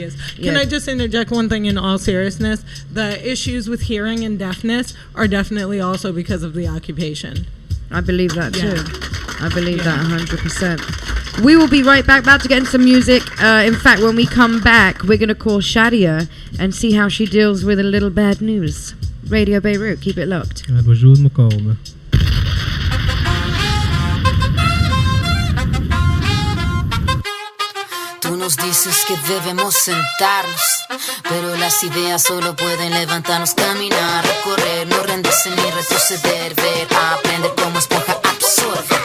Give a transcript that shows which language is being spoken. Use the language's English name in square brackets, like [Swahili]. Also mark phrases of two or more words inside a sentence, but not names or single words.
[English] Can I just interject one thing in all seriousness? The issues with hearing and deafness are definitely also because of the occupation. I believe that too. I believe that 100%. We will be right back, about to get into some music. In fact, when we come back, we're going to call Shadia and see how she deals with a little bad news. Radio Beirut, keep it locked. [Arabic] الوجود مقاومة. [Spanish] Tú nos dices que debemos sentarnos, pero las ideas solo pueden levantarnos, caminar, recorrer, no rendirse ni retroceder, ver, aprender como esponja, absorber.